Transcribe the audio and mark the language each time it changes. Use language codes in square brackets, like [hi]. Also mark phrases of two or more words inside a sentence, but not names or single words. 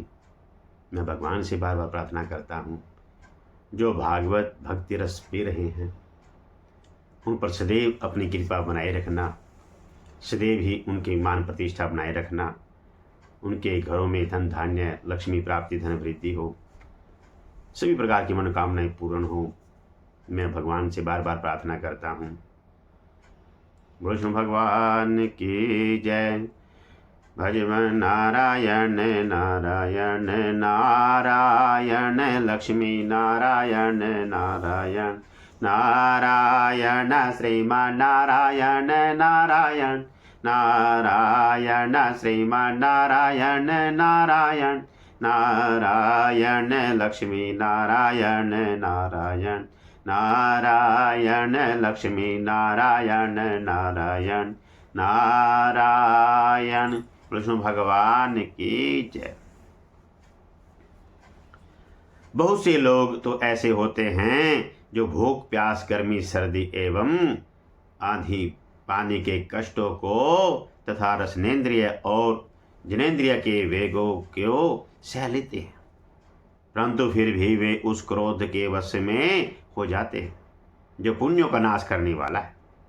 [hi] मैं भगवान से बार बार प्रार्थना करता हूँ, जो भागवत भक्ति रस पी रहे हैं उन पर सदैव अपनी कृपा बनाए रखना, सदैव ही उनकी मान प्रतिष्ठा बनाए रखना, उनके घरों में धन धान्य लक्ष्मी प्राप्ति धन वृद्धि हो, सभी प्रकार की मनोकामनाएं पूर्ण हो। मैं भगवान से बार बार प्रार्थना करता हूँ। विष्णु भगवान की जय। भजवन नारायण नारायण नारायण लक्ष्मी नारायण नारायण नारायण श्रीमान नारायण नारायण नारायण श्रीमान नारायण नारायण नारायण लक्ष्मी नारायण नारायण नारायण लक्ष्मी नारायण नारायण नारायण। विष्णु भगवान की जय। बहुत से लोग तो ऐसे होते हैं जो भूख प्यास गर्मी सर्दी एवं आंधी पानी के कष्टों को तथा रसनेन्द्रिय और जनेन्द्रिय के वेगों को सह लेते हैं, परंतु फिर भी वे उस क्रोध के वश में हो जाते हैं जो पुण्यों का नाश करने वाला है।